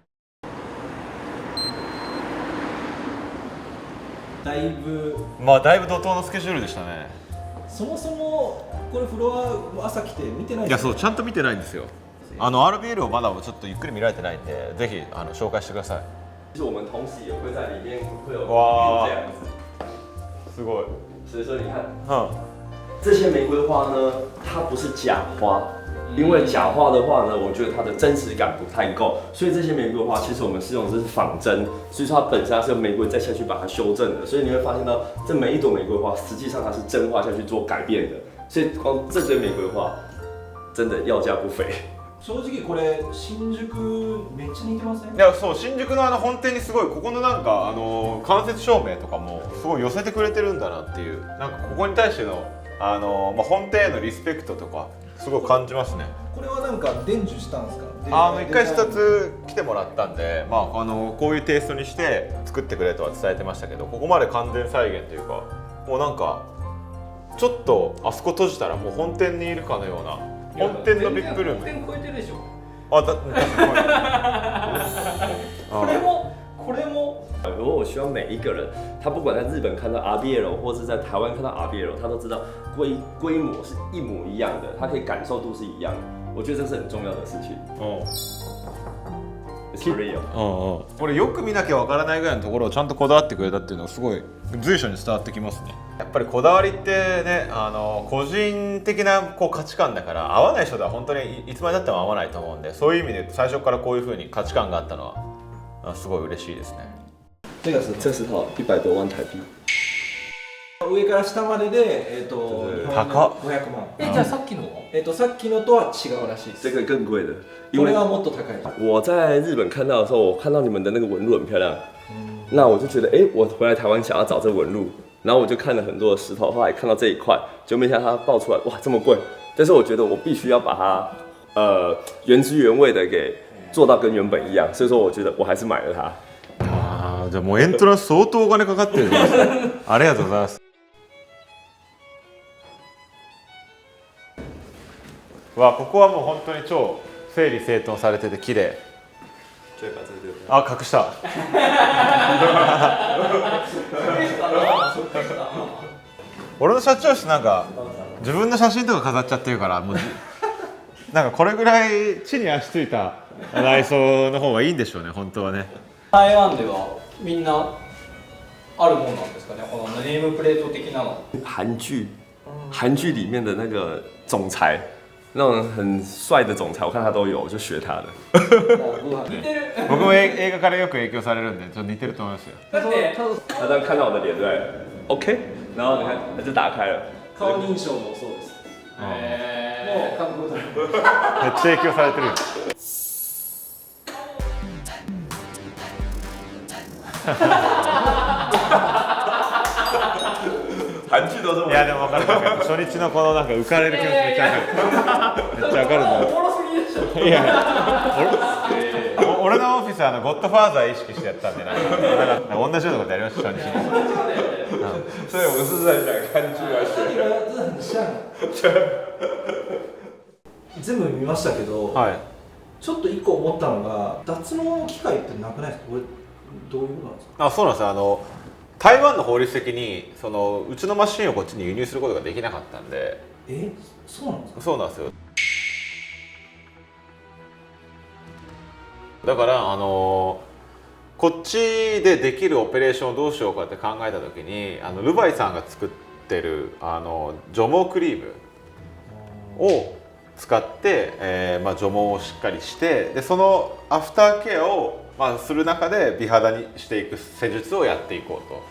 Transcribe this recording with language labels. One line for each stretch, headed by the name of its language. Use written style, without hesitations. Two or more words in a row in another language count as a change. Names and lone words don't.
Japanese: だいぶだいぶ怒涛のスケジュールでしたね。そもそもこれフロア朝来て見てないいやそうちゃんと見てないんですよ。RBL をまだちょっとゆっくり見られてないんで、ぜひ紹介してください。
Chinese: 其实我们同时也会在里面会有哇这样子，
Japanese: すごい。
Chinese: 所以说你看，这些玫瑰花呢，它不是假花，因为假花的话呢，我觉得它的真实感不太够，所以这些玫瑰花其实我们是用的是仿真，所以说它本身它是用玫瑰再下去把它修正的，所以你会发现到这每一朵玫瑰花实际上它是真花下去做改变的， 所以光正规玫瑰花真的要价不菲。
Japanese: 正直これ新宿めっちゃ似てません？いやそう新宿の本店にすごいここのなんか間接照明とかもすごい寄せてくれてるんだなっていうなんかここに対してのまあ、本店へのリスペクトとかすごい感じますね。これはなんか伝授したんですか？一回視察来てもらったんで、まあ、こういうテイストにして作ってくれとは伝えてましたけどここまで完全再現というかもうなんかちょっとあそこ閉じたらもう本店にいるかのような本店のビップルーム。全然超えてるでしょ。これも
Chinese: 如果我希望每一个人，他不管在日本看到 RBL 或是在台湾看到 RBL， 他都知道规模是一模一样的，他可以感受度是一样的。我觉得这是很重要的事情。
English: It's real。
Japanese: これよく見なきゃわからないぐらいのところをちゃんとこだわってくれたっていうのがすごい随所に伝わってきますね。やっぱりこだわりってね個人的な価値観だから合わない人とは本当にいつまでたっても合わないと思うんでそういう意味で最初からこういう風に価値観があったのはすごい嬉しいですね。
Chinese: 这个这套100多万台币。
Japanese: 上から下までで高っ。 500万。じゃあさっきのは？さっきのとは違うらしいです。
Chinese: 这个更贵的，
Japanese: これはもっと高い。
Chinese: 我在日本看到的时候，我看到你们的那个纹路很漂亮，那我就觉得，我回来台湾想要找这纹路，然后我就看了很多的石头，后来看到这一块，就没想到它爆出来，哇，这么贵！但是我觉得我必须要把它，原汁原味的给做到跟原本一样，所以说我觉得我还是买了它。
Japanese: じゃあもうエントランス相当お金かかってるんですね。ありがとうございます。ここはもう本当に超整理整頓されてて綺麗。隠した。俺の社長室なんか自分の写真とか飾っちゃってるからもうなんかこれぐらい地に足ついた内装の方がいいんでしょうね本当はね。台湾ではみんなあるもんなんですかねこのネームプレート的なの。
Chinese: 韩剧里面的那个总裁。那种很帅的总裁，我看他都有，我就学他的。
Japanese: 僕も映画からよく影響されるんで、ちょっと似てると思いますよ。だって
Chinese: 他这样看到我的脸，对 ，OK， 然后你看，他就打开了。
Japanese: 顔認証もそうです。もう韓国だ。めっちゃ影響されてる。
Chinese: 韓剧都这么。
Japanese: いやでも分かる初日のこのなんか浮かれる気持ちめっちゃ分かる。めっちゃ分かるな。おもろすぎでしょ。いや俺のオフィスはゴッドファーザー意識してやったんでなんか同じようなことやりました初日に。
Chinese: 所以我们是在讲韓剧来学。
Japanese: 全部見ましたけど、はい。ちょっと一個思ったのが脱毛の機械ってなくないですか？これどういうことなんですか？そうなんですよ。台湾の法律的にうちのマシンをこっちに輸入することができなかったんで。そうなんですか？そうなんですよ。だからこっちでできるオペレーションをどうしようかって考えた時にルバイさんが作ってる除毛クリームを使って、除毛をしっかりしてでそのアフターケアを、する中で美肌にしていく施術をやっていこうと。